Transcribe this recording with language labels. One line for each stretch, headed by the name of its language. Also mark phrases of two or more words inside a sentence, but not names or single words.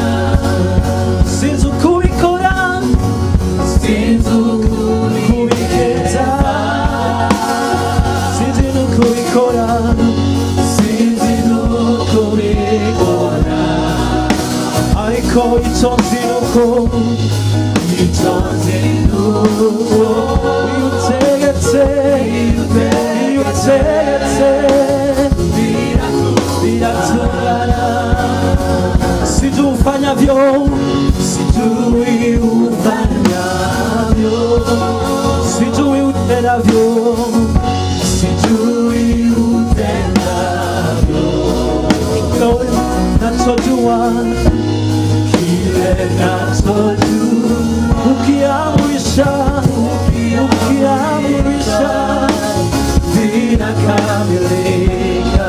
Kinyarwanda: Sinzi uko ubikora, sinzi uko ubigenza, sinzi nuko ubikora, sinzi nuko ubikora. Ariko icyo nzi nuko iyo utegetse biratungana.
Swahili: Sijui ufanyavyo, sijui ufanyavyo, sijui utendavyo, sijui utendavyo. Nachojua kile nachojua, ukiamrisha vinakamilika.